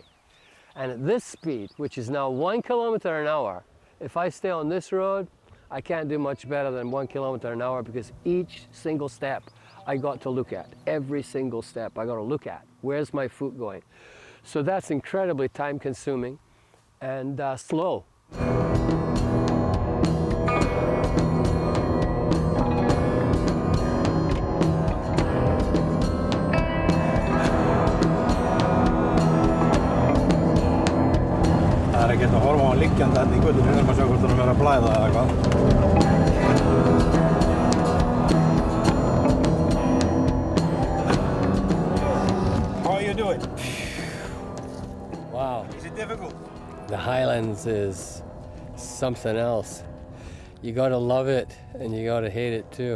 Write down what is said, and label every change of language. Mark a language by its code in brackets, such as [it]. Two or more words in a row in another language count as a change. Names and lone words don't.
[en] And at this speed, which is now 1 kilometer an hour, if I stay on this road, I can't do much better than 1 kilometer an hour, because each single step I got to look at. Every single step I got to look at. Where's my foot going? So that's incredibly time consuming and slow. [is] Það ekki að horfa á hann liggjandi hérna í götunni þegar maður sjá hvort hann er að blæða eða eitthvað. [en] How are you doing? Wow. Is it difficult? The Highlands is something else. You gotta love it and you gotta hate it too.